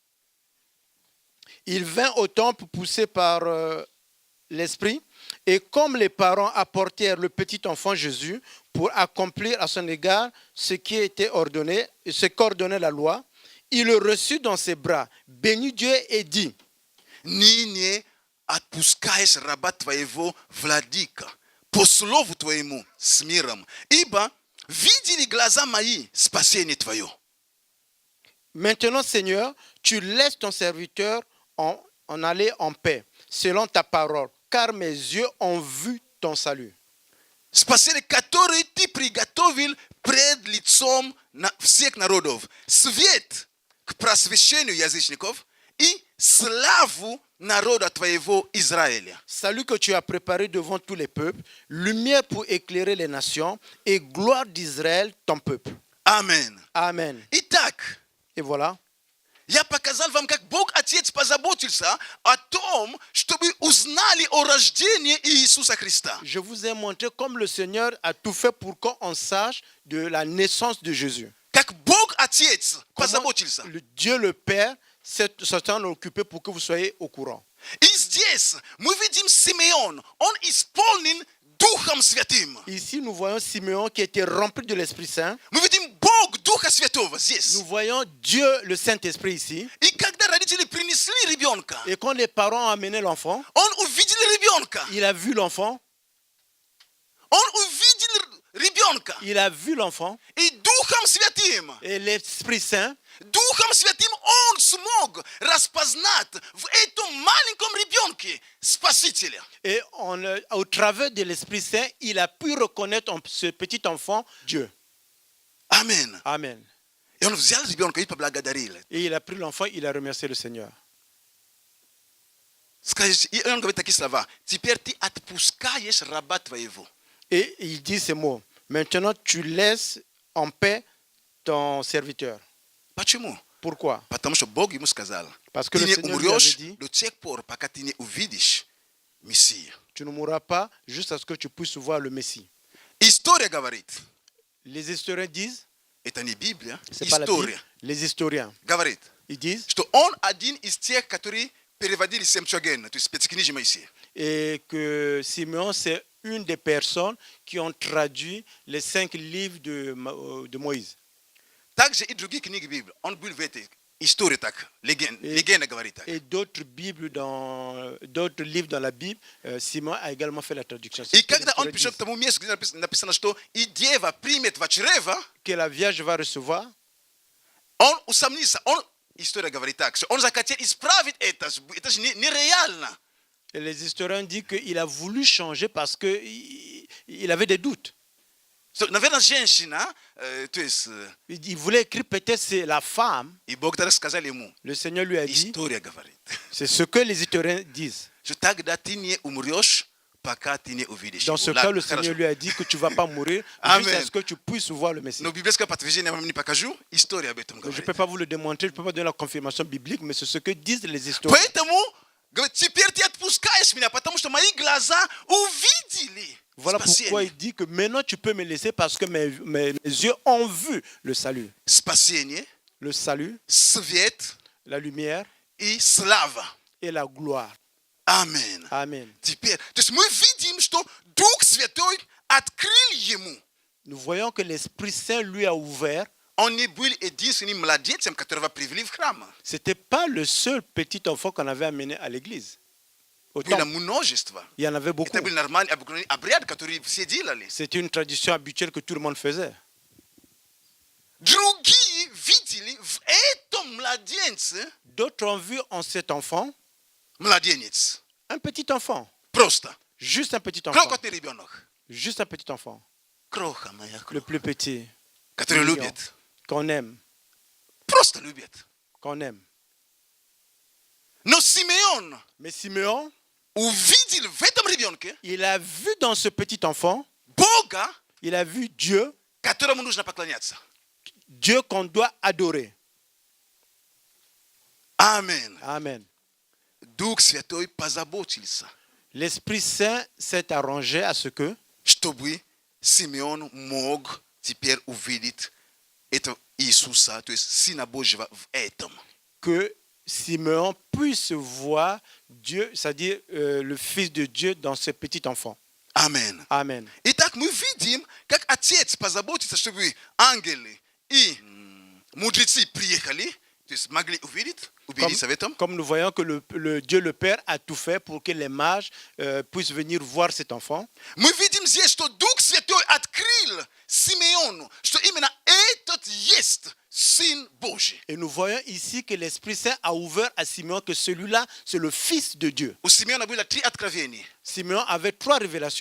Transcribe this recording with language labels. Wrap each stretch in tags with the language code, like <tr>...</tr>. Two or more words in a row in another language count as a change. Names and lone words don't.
<fr>il vint au temple poussé par l'Esprit, et comme les parents apportèrent le petit enfant Jésus pour accomplir à son égard ce qui était ordonné, ce qu'ordonnait la loi, il le reçut dans ses bras, bénit Dieu et dit:</fr> <ru>Ни не отпускаешь раба твоего, владыка, по слову твоему с миром, ибо видели глаза мои спасение твое.</ru> <fr>Maintenant, Seigneur, tu laisses ton serviteur en aller en paix, selon ta parole, car mes yeux ont vu ton salut.</fr> <ru>Спасение, которое ты приготовил пред лицом всех народов. Свет к просвещению язычников и славу народа твоего Израиля.</ru> <fr>Salut que tu as préparé devant tous les peuples, lumière pour éclairer les nations et gloire d'Israël, ton peuple.</fr> <ru>Амен.</ru> <fr>Amen.</fr> <ru>Итак,</ru> <fr>Et voilà,</fr> <ru>я показал вам, как Бог Отец позаботился о том, чтобы узнали о рождении Иисуса Христа.</ru> <fr>je vous ai montré comme le Seigneur a tout fait pour qu'on sache de la naissance de Jésus.</fr> <ru>Как Бог Отец</ru> <fr>Comment</fr> <ru>позаботился.</ru> <fr>le Dieu le Père s'est occupé pour que vous soyez au courant.</fr> <ru>И здесь мы видим Симеон. Он исполнен Духом Святым.</ru> <fr>Ici, nous voyons Simeon qui était rempli de l'Esprit Saint.</fr> <ru>Мы видим Бог Духа Святого здесь.</ru> <fr>Nous voyons Dieu, le Saint-Esprit ici.</fr> <ru>И когда родители принесли ребенка,</ru> <fr>Et quand les parents ont amené l'enfant,</fr> <ru>он увидел ребенка.</ru> <fr>il a vu l'enfant.</fr> <ru>Он увидел ребенка.</ru> <fr>Il a vu l'enfant.</fr> <ru>И Духом Святым,</ru> <fr>Et l'Esprit Saint,</fr> <ru>Духом Святым он смог распознать в этом маленьком ребенке Спасителя.</ru> <fr>et au travers de l'Esprit Saint, il a pu reconnaître en ce petit enfant Dieu.</fr> <ru>Amen.</ru> <fr>Amen.</fr> <ru>И он взял ребенка и поблагодарил.</ru> <fr>Et il a pris l'enfant, il a remercié le Seigneur.</fr> <ru>Скажите, и он говорит такие слова. Теперь ты отпускаешь раба твоего.</ru> <fr>Et il dit ces mots. Maintenant, tu laisses en paix ton serviteur.</fr> <ru>Почему?</ru> <fr>Pourquoi?</fr> <ru>Потому что Бог ему сказал,</ru> <fr>Parce que</fr> <ru>ты</ru> <fr>le</fr> <ru>не</ru> <fr>Seigneur lui avait</fr> <ru>умрешь</ru> <fr>dit,</fr> <ru>до тех пор, пока ты не увидишь Мессию.</ru> <fr>tu ne mourras pas jusqu'à ce que tu puisses voir le Messie.</fr> <ru>История говорит,</ru> <fr>Les historiens disent,</fr> <ru>это не Библия,</ru> <fr>c'est pas la Bible,</fr> <ru>история</ru> <fr>les historiens,</fr> <ru>говорит,</ru> <fr>ils disent,</fr> <ru>что он один из тех, которые переводили Семчуагена, то есть Пятикнижие Моисея.</ru> <fr>et que Simeon, c'est une des personnes qui ont traduit les 5 livres de Moïse.</fr> <ru>Также и другие книги Библии. Он был в этой истории так, легенда говорит так.</ru> <fr>Et d'autres Bibles d'autres livres dans la Bible, Simon a également fait la traduction.</fr> <ru>И когда он пришел к тому месту, где написано, что и дева примет в чрево,</ru> <fr>Que la Vierge va recevoir,</fr> <ru>он усомнился. История говорит так, что он захотел исправить это же нереально.</ru> <fr>et les historiens disent qu'il a voulu changer parce qu'il avait des doutes.</fr> <ru>Наверное, женщина, то есть,</ru> <fr>Il voulait écrire peut-être c'est la femme.</fr> <ru>и Бог тогда сказал ему,</ru> <fr>Le Seigneur lui a dit,</fr> <ru>история говорит,</ru> <fr>c'est ce que les historiens disent.</fr> <ru>что тогда ты не умрешь, пока ты не увидишь</ru> <fr>Dans</fr> <ru>его.</ru> <fr>ce cas, le Seigneur lui a dit que tu ne vas pas mourir Amen. jusqu'à ce que tu puisses voir le Messie.</fr> <ru>Но библейское подтверждение я вам не покажу, история об этом</ru> <fr>Je ne</fr> <ru>говорит.</ru> <fr>peux pas vous le démontrer, je ne peux pas donner la confirmation biblique, mais c'est ce que disent les historiens.</fr> <ru>Поэтому, говорит, теперь ты отпускаешь меня, потому что мои глаза увидели</ru> <fr>Voilà pourquoi</fr> <ru>спасение.</ru> <fr>il dit que maintenant tu peux me laisser parce que mes yeux ont vu le salut.</fr> <ru>Спасение,</ru> <fr>Le salut,</fr> <ru>свет</ru> <fr>la lumière</fr> <ru>и слава.</ru> <fr>et la gloire.</fr> <ru>Amen.</ru> <fr>Amen.</fr> <ru>Теперь, то есть мы видим, что Дух Святой открыл ему.</ru> <fr>Nous voyons que l'Esprit Saint lui a ouvert.</fr> <ru>Он не был единственным младенцем, которого привели в храм.</ru> <fr>Ce n'était pas le seul petit enfant qu'on avait amené à l'église. Au</fr> <ru>Было</ru> <fr>temple.</fr> <ru>множество.</ru> <fr>Il y en avait beaucoup.</fr> <ru>Это был нормальный обыкновенный обряд, который все делали.</ru> <fr>C'était une tradition habituelle que tout le monde faisait.</fr> <ru>Другие видели в этом младенце</ru> <fr>D'autres ont vu en cet enfant</fr> <ru>младенец.</ru> <fr>un petit enfant.</fr> <ru>Просто.</ru> <fr>Juste un petit enfant.</fr> <ru>Крохотный ребенок.</ru> <fr>Juste un petit enfant.</fr> <ru>Кроха моя</ru> <fr>Le</fr> <ru>кроха.</ru> <fr>plus petit.</fr> <ru>Который</ru> <fr>Mignon.</fr> <ru>любит.</ru> <fr>Qu'on aime.</fr> <ru>Просто любит.</ru> <fr>Qu'on aime.</fr> <ru>Но Симеон</ru> <fr>Mais Simeon,</fr> <ru>увидел в этом ребенке</ru> <fr>il a vu dans ce petit enfant,</fr> <ru>Бога,</ru> <fr>il a vu Dieu,</fr> <ru>которому нужно поклоняться.</ru> <fr>Dieu qu'on doit adorer.</fr> <ru>Амен.</ru> <fr>Amen.</fr> <ru>Дух Святой позаботился,</ru> <fr>L'Esprit Saint s'est arrangé à ce que</fr> <ru>чтобы Симеон мог теперь увидеть этого Иисуса, то есть Сына Божьего в этом.</ru> <fr>Simeon puisse voir Dieu, c'est-à-dire le Fils de Dieu dans ce petit enfant.</fr> <ru>Amen.</ru> <fr>Amen.</fr> <ru>Итак, мы видим, как Отец позаботится, чтобы ангелы и мудрецы приехали, то есть могли убедиться в этом.</ru> <fr>Comme nous voyons que le Dieu le Père a tout fait pour que les mages puissent venir voir cet enfant.</fr> <ru>Мы видим здесь, что Дух Святой открыл Симеону, что именно этот есть Сын Божий.</ru> <fr>Et nous voyons ici que l'Esprit Saint a ouvert à Simeon que celui-là, c'est le Fils de Dieu.</fr> <ru>У Симеона было 3 откровения.</ru> <fr>Simeon avait 3 révélations.</fr>